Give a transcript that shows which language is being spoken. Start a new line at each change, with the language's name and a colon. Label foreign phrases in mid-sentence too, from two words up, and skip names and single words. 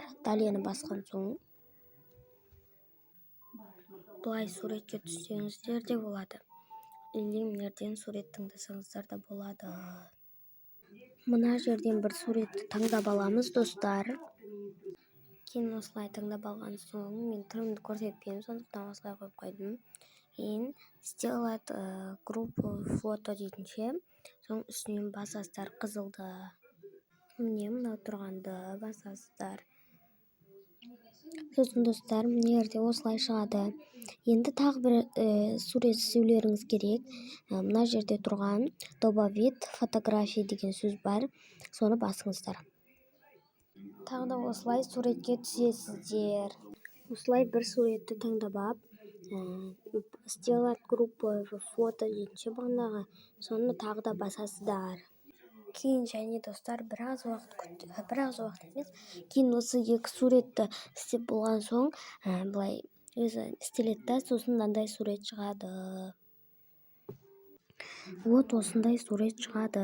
Kazakh: Далені басқан соң бұлай суретке түссеңіздер де болады. Или мынерден сурет таңдасаңыздар да болады. Мына жерден бір суретті таңдап аламыз, достар. Кейін осылай таңдап алған соң мен түрімді көрсетпеймін, сондықтан осылай қойып қойдым. Кейін
Russian: сделать группу фото
Kazakh: дейтінше, соң үстінен басасыздар қызылды. Міне мынау тұрғанды басасыздар. Сосын достар, мына жерде осылай шығады. Енді тағы бір сурет істеулеріңіз керек. Мына жерде тұрған
Russian: добавить фотография
Kazakh: деген сөз бар. Соны басыңыздар. Тағы да осылай суретке түсесіздер. Осылай бір суретті таңдап алып,
Russian: сделать группу фото
Kazakh: дейтінше бағанағы, соны тағы да басасыздар. Кейін және достар біраз уақыт емес, кейін осы екі суретті істеп болған соң былай өзі істеледі да, сосын мынандай сурет шығады. Вот осындай сурет шығады.